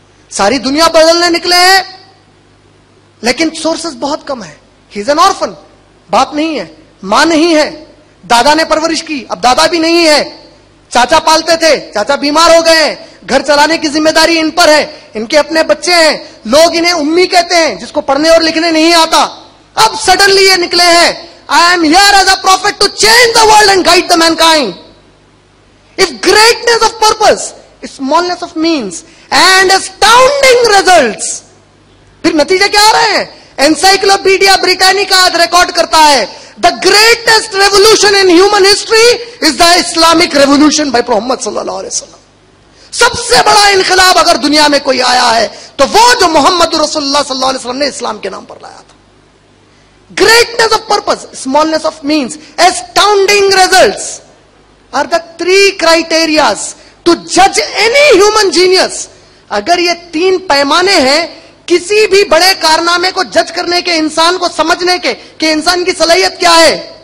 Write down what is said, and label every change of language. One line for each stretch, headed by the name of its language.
Urdu: ساری دنیا بدلنے نکلے ہیں لیکن سورسز بہت کم ہے.
English: he is an orphan,
Urdu: باپ نہیں ہے, ماں نہیں ہے, دادا نے پرورش کی, اب دادا بھی نہیں ہے, چاچا پالتے تھے, چاچا بیمار ہو گئے, گھر چلانے کی ذمہ داری ان پر ہے, ان کے اپنے بچے ہیں, لوگ انہیں امی کہتے ہیں جس کو پڑھنے اور لکھنے نہیں آتا. اب سڈنلی یہ نکلے ہیں,
English: I am here as a prophet to change the world and guide the mankind. If greatness of purpose, smallness of means and astounding results,
Urdu: پھر نتیجے کیا آ رہے ہیں؟ انسائکلوپیڈیا بریٹانیکا ریکارڈ کرتا ہے
English: the greatest revolution in human history is the Islamic revolution by Muhammad صلی اللہ علیہ وسلم.
Urdu: سب سے بڑا انقلاب اگر دنیا میں کوئی آیا ہے تو وہ جو محمد رسول اللہ صلی اللہ علیہ وسلم نے اسلام کے نام پر لایا تھا.
English: Greatness of purpose, smallness of means, astounding results are the three criteria to judge any human genius.
Urdu: اگر یہ تین پیمانے ہیں کسی بھی بڑے کارنامے کو جج کرنے کے, انسان کو سمجھنے کے کہ انسان کی صلاحیت کیا ہے.